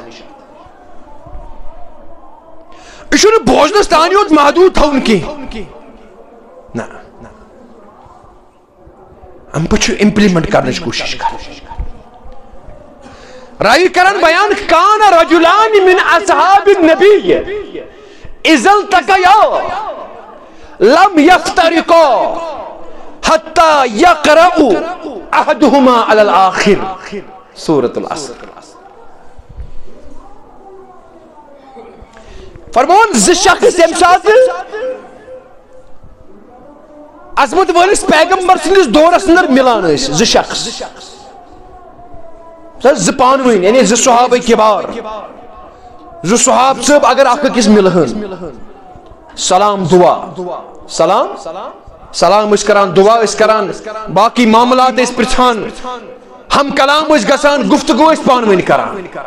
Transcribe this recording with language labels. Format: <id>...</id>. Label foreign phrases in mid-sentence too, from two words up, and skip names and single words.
<ks>یہِ چھُنہٕ بوزنس تانی یوت محدوٗد تھاوُن کینٛہہ نہ امہِ پتہٕ چھُ امپلمنٹ کرنٕچ کوٗشش کرٕنۍ راوی کران بیان</ks> <ar>کان رجلان من اصحاب النبی اذا التقیا لم يفترقا حتى يقرأ احدهما على الاخر</ar> <ks>سورۃ العصر. فرمون زٕ شخص ییٚمہِ ساتہٕ عظمت وٲلِس پیغمبر سٕنٛدِس دورس اندر مِلان ٲسۍ زٕ شخص, زٕ پانہٕ ؤنۍ یعنی زٕ صحابہ کبار, زٕ صحاب صٲب اگر اکھ أکِس مِلہن, سلام دعا سلام سلام ٲسۍ کران, دعا ٲسۍ کران, باقی معاملات ٲسۍ پرژھان, ہم کلام ٲسۍ گژھان, گفتگو ٲسۍ پانہٕ ؤنۍ کران.</ks>